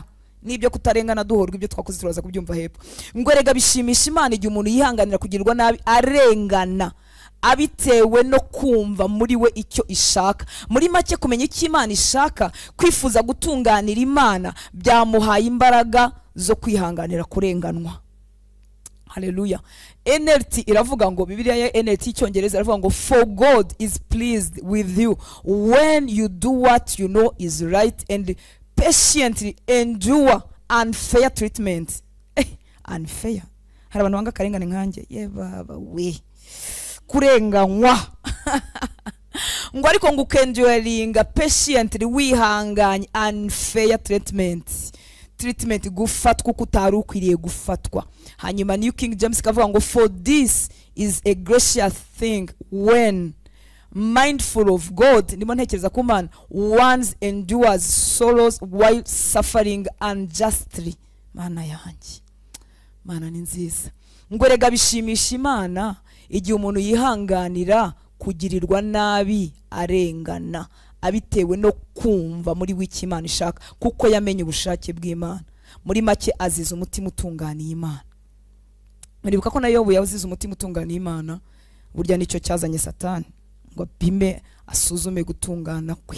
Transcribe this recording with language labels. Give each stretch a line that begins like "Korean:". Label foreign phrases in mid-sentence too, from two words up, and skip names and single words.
Kinyarwanda: Nibyo kutarengana duhorwa ibyo twakoze turaza kubyumva hepfo. Ngo erega bishimisha Imana igihe umuntu yihanganira kugirirwa nabi arengana, abitewe no kumva muri we icyo ishaka. Muri make kumenya icyo Imana ishaka, kwifuza gutunganira Imana byamuhaye imbaraga zo kwihanganira kurenganwa. Haleluya. NLT iravuga ngo, Bibiliya ya NLT icyongereza iravuga ngo,
English: for God is pleased with you when you do what you know is right and patiently endure unfair treatment. Unfair.
Kinyarwanda: Hari abantu banga karengane nkanjye. Ye baba we. Kurenganywa. Ngo ariko ngo ukenduringa patiently wihanganye
English: unfair treatment
Kinyarwanda: gufatwa kutari ukwiriye gufatwa. Hanyuma New King James kavuga ngo,
English: for this is a gracious thing when mindful of God,
Kinyarwanda: ndimo ntekereza ko
English: man once endures sorrows while suffering unjustly.
Kinyarwanda: Mana yanjye, Mana ni nziza. Ngo rega bishimisha Imana igihe umuntu yihanganira kugirirwa nabi arengana, abitewe no kumva muri w'iki Imana ishaka, kuko yamenye ubushake bw'Imana. Muri make aziza umutima utunganiye Imana. Muribuka ko na Yobu yazize umutima utunganiye Imana, burya nicyo cyazanye Satani ngo bime asuzume gutungana kwe.